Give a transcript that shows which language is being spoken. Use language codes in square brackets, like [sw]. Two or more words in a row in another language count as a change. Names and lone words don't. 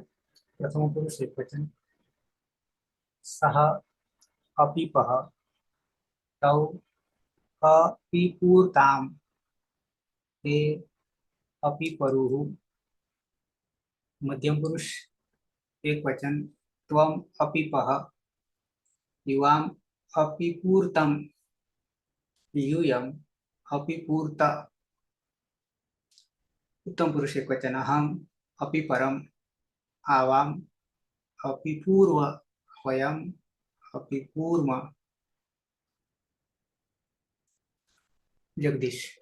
[sa] प्रथम पुरुष एकवचन सह अपीपः तौ अपिपूर्ताम ते अपिपरुः. मध्यम पुरुष एकवचन त्वम अपीपः युवाम अपिपूर्तम यूयम अपिपूर्त. उत्तम पुरुष एकवचन अहम अपिपरम आवाम अपिपूर्व वयम अपिपूर्व. जगदीश.